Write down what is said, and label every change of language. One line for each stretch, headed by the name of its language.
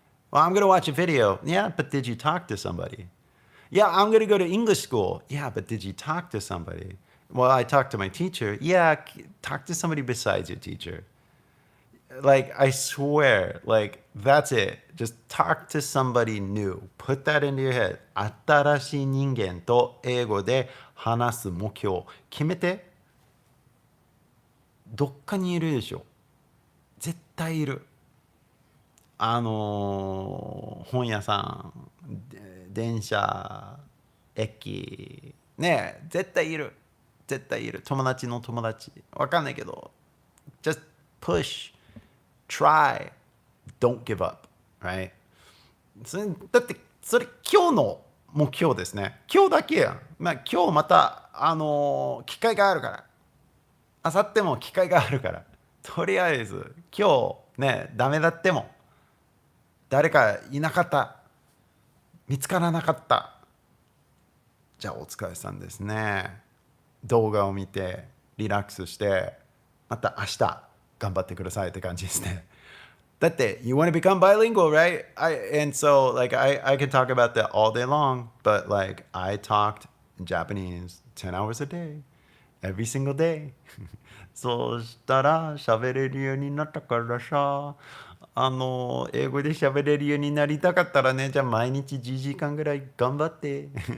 English: Well, I'm going to watch a video. Yeah, but did you talk to somebody? Yeah, I'm going to go to English school. Yeah, but did you talk to somebody? Well, I talked to my teacher. Yeah, talk to somebody besides your teacher. Like, I swear, like, that's it. Just talk to somebody new. Put that into your head.
Japanese: 新しい人間と英語で話す目標。決めて。どっかにいるでしょ。絶対いる。本屋さん、電車、駅。ねえ、絶対いる。絶対いる。友達の友達。わかんないけど。
English: Just push.Try. Don't give up. Right?
Japanese: だってそれ今日の目標ですね。今日だけやん。今日また機会があるから。明後日も機会があるから。とりあえず今日ねダメだっても誰かいなかった。見つからなかった。じゃあお疲れさんですね。動画を見てリラックスしてまた明日頑張ってくださいって感じですね。だって
English: you want to become bilingual, right? And so like I can talk about that all day long, but like I talked Japanese 10 hours a day, every single day.
Japanese: そうしたら喋れるようになったからさ、英語で喋れるようになりたかったらね、じゃあ毎日10時間ぐらい頑張って。